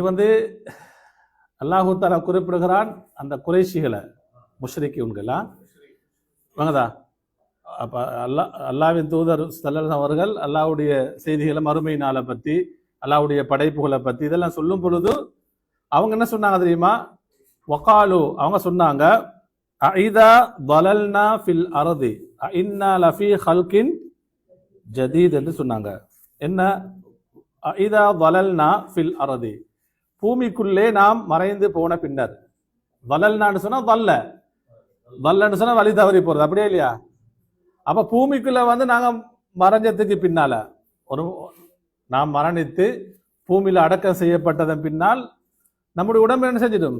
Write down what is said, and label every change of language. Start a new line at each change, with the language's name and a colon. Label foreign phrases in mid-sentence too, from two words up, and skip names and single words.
Tamil: அல்லாஹு தஆலா குறிப்பிடுகிறான் அந்த குறைஷிகளை, முஷ்ரிக்கீன்களா வாங்கதா. அப்ப அல்லாஹ்வின் தூதர் ஸல்லல்லாஹு அவர்கள் அல்லாஹ்வுடைய செய்திகளை, மறுமை நாளை பத்தி, அல்லாஹ்வுடைய படைப்புகளை பத்தி இதெல்லாம் சொல்லும் பொழுது அவங்க என்ன சொன்னாங்க தெரியுமா? வகாலு அவங்க சொன்னாங்க,
Arabic: أإذا ضللنا في الأرض إنا لفي خلق جديد
Tamil: என்று சொன்னாங்க. என்ன?
Arabic: அஇதா ضللنا في الارض,
Tamil: பூமிக்குள்ளே நாம் மறைந்து போன பின்னர். வலல்னான்னு சொன்னா வல்லன்னு சொன்னா வழி தவறி போறது, அப்படியே இல்லையா? அப்ப பூமிக்குள்ள நாங்க மறைஞ்சதுக்கு பின்னால, நாம் மரணித்து பூமியில அடக்கம் செய்யப்பட்டதன் பின்னால் நம்முடைய உடம்பு என்ன செஞ்சிடும்?